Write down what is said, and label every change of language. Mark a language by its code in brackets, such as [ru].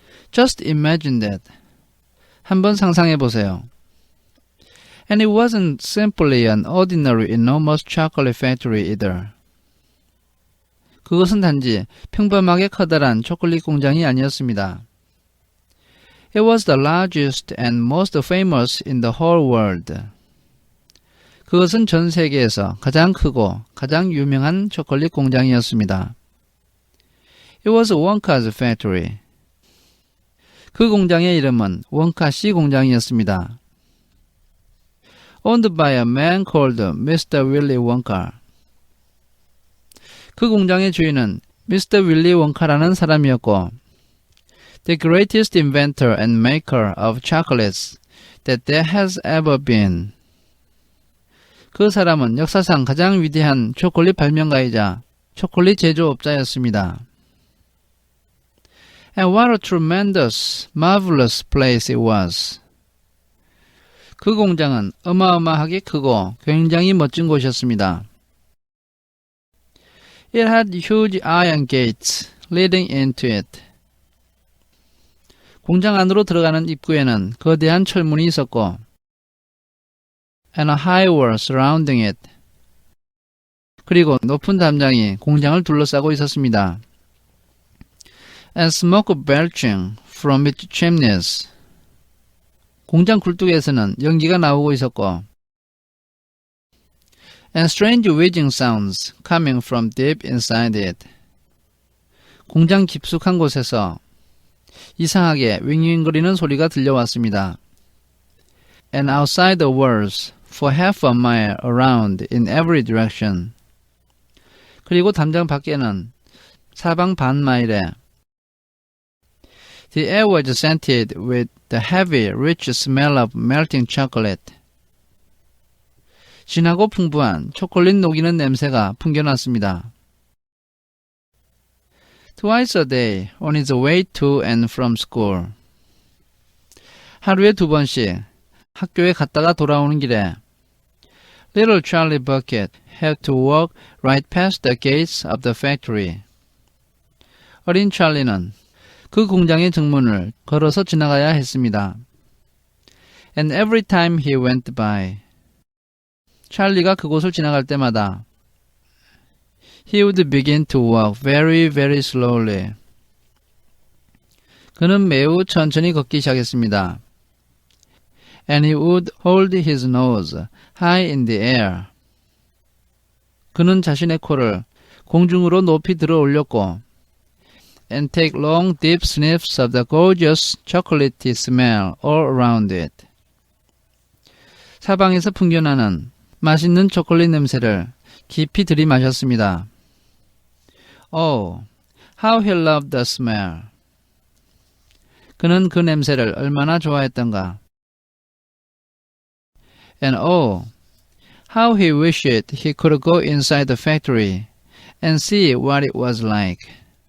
[en] Just imagine that. [ko] 한번 상상해 보세요. [en] And it wasn't simply an ordinary enormous chocolate factory either. [ko] 그것은 단지 평범하게 커다란 초콜릿 공장이 아니었습니다. [en] It was the largest and most famous in the whole world. [ko] 그것은 전 세계에서 가장 크고 가장 유명한 초콜릿 공장이었습니다. [en] It was Wonka's factory. [ko] 그 공장의 이름은 원카 씨 공장이었습니다. [en] Owned by a man called Mr. Willy Wonka. [ko] 그 공장의 주인은 Mr. Willy Wonka라는 사람이었고 [en] the greatest inventor and maker of chocolates that there has ever been. [ko] 그 사람은 역사상 가장 위대한 초콜릿 발명가이자 초콜릿 제조업자였습니다. [en] And what a tremendous, marvelous place it was. [ko] 그 공장은 어마어마하게 크고 굉장히 멋진 곳이었습니다. [en] It had huge iron gates leading into it. [ko] 공장 안으로 들어가는 입구에는 거대한 철문이 있었고 [en] and a high wall surrounding it. [ko] 그리고 높은 담장이 공장을 둘러싸고 있었습니다. [en] And smoke belching from its chimneys. [ko] 공장 굴뚝에서는 연기가 나오고 있었고 [en] and strange whizzing sounds coming from deep inside it. [ko] 공장 깊숙한 곳에서 이상하게 윙윙거리는 소리가 들려왔습니다. [en] And outside the walls for half a mile around in every direction. [ko] 그리고 담장 밖에는 사방 반 마일에 [en] The air was scented with the heavy, rich smell of melting chocolate. [ko] 진하고 풍부한 초콜릿 녹이는 냄새가 풍겨났습니다. [en] Twice a day on his way to and from school. [ko] 하루에 2번씩 학교에 갔다가 돌아오는 길에 [en] Little Charlie Bucket had to walk right past the gates of the factory. [ko] 어린 찰리는 그 공장의 정문을 걸어서 지나가야 했습니다. [en] And every time he went by, [ko] 찰리가 그곳을 지나갈 때마다 [en] he would begin to walk very, very slowly. [ko] 그는 매우 천천히 걷기 시작했습니다. [en] And he would hold his nose high in the air. [ko] 그는 자신의 코를 공중으로 높이 들어 올렸고 [en] and take long deep sniffs of the gorgeous chocolatey smell all around it. [ko] 사방에서 풍겨나는 맛있는 초콜릿 냄새를 깊이 들이마셨습니다. [en] Oh, how he loved the smell. [ko] 그는 그 냄새를 얼마나 좋아했던가. [en] And oh, how he wished he could go inside the factory and see what it was like. [ko] 그 공장 안으로 들어가서